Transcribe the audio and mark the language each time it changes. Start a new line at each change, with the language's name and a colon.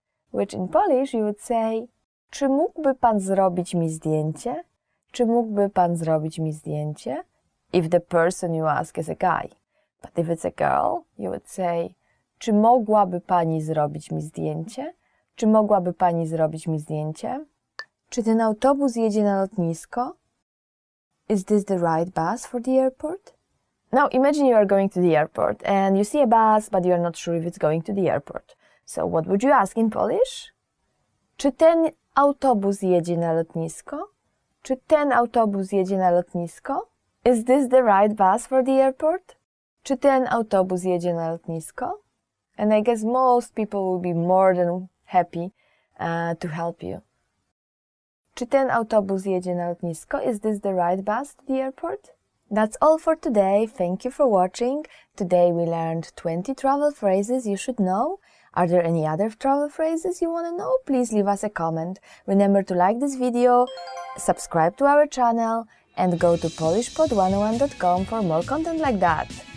English: Which in Polish you would say,
Polish: czy mógłby Pan zrobić mi zdjęcie? Czy mógłby Pan zrobić mi zdjęcie?
English: If the person you ask is a guy. But if it's a girl, you would say,
Polish: czy mogłaby Pani zrobić mi zdjęcie? Czy mogłaby Pani zrobić mi zdjęcie? Czy ten autobus jedzie na lotnisko?
English: Is this the right bus for the airport? Now imagine you are going to the airport and you see a bus, but you are not sure if it's going to the airport. So what would you ask in Polish?
Polish: Czy ten autobus jedzie na lotnisko? Czy ten autobus jedzie na lotnisko?
English: Is this the right bus for the airport?
Polish: Czy ten autobus jedzie na lotnisko?
English: And I guess most people will be more than happy to help you.
Polish: Czy ten autobus jedzie na lotnisko?
English: Is this the right bus to the airport? That's all for today. Thank you for watching. Today we learned 20 travel phrases you should know. Are there any other travel phrases you want to know? Please leave us a comment. Remember to like this video, subscribe to our channel, and go to polishpod101.com for more content like that.